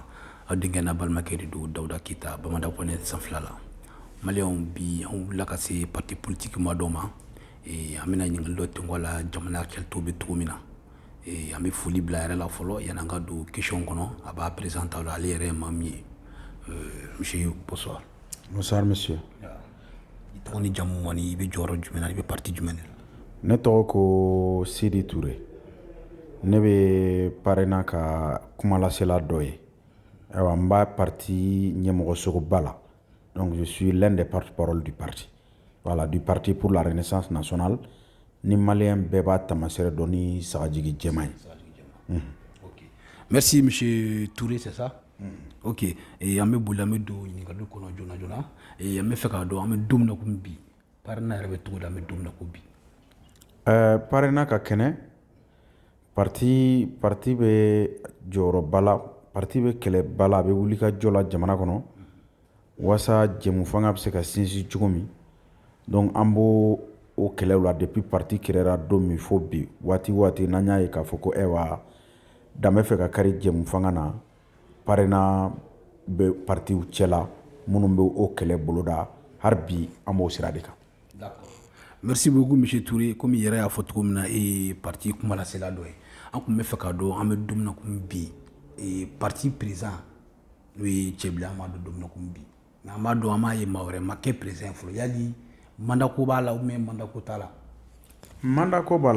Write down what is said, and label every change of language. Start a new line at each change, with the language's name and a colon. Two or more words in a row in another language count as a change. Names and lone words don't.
Bambara: Aw denkɛ balimakɛ de don Dawuda Keyita Bamada Kɔnɛ sanfɛla la. Malien bi an wulila ka se
French: parti politique
Bambara: ma dɔ ma. An bɛna ɲininkali dɔ tɛnku a la jamana kɛlɛtɔ bɛ cogo min na. An bɛ foli bila yɛrɛ la fɔlɔ yanni an ka don question kɔnɔ. A b'a présenter la ale yɛrɛ ye maa min ye.
French: Monsieur, bonsoir. Bonsoir monsieur.
Bambara: I tɔgɔ ni jamu ani i bɛ jɔyɔrɔ jumɛn na i bɛ parti jumɛn de la? Ne tɔgɔ ko Sidi Touré. Ne bɛ parrainer ka kumalasela dɔ ye. Ayiwa n b'a parti ɲɛmɔgɔsogoba la.
French: Donc je suis l'un des porte-parole du parti. Voilà, du parti pour la renaissance nationale.
Bambara: Ni malien bɛɛ b'a tamasɛrɛ dɔn ni sagajigi jɛma ye.
French: Ok. Merci monsieur Touré, c'est ça? Ok.
Bambara: Et an bɛ boli an bɛ don ɲininkali kɔnɔ joona joona. An bɛ fɛ k'a dɔn an bɛ don min na komi bi. Parrainage yɛrɛ bɛ cogo di an bɛ don min na ko bi? Parrainage ka kɛnɛ. Parti bɛ jɔyɔrɔba la, parti bɛ kɛlɛba la, a bɛ wuli ka jɔ la jamana kɔnɔ. Wasa jɛmu fanga bɛ se ka sinsin cogo min. Donc an b'o o kɛlɛw la
French: depuis parti créera
Bambara: don min fo bi waati n'an y'a ye k'a fɔ ko ayiwa dan bɛ fɛ ka kari jɛmu fanga na, parrainage bɛ partiw cɛla minnu bɛ o kɛlɛ boloda hali bi an b'o sira de kan.
French: D'accord. Merci beaucoup monsieur Touré.
Bambara: Comme i yɛrɛ y'a fɔ cogo min na e ye parti kumalasela dɔ ye. An tun bɛ fɛ k'a dɔn an bɛ don min na komi bi
French: parti président
Bambara: n'o ye Cɛbilen an b'a dɔn don min na komi bi. Mais an b'a dɔn an m'a ye maa wɛrɛ ma kɛ président fɔlɔ. Yali mandat ko b'a la
French: ou bien
Bambara: mandat ko t'a la? Mandat ko b'a la.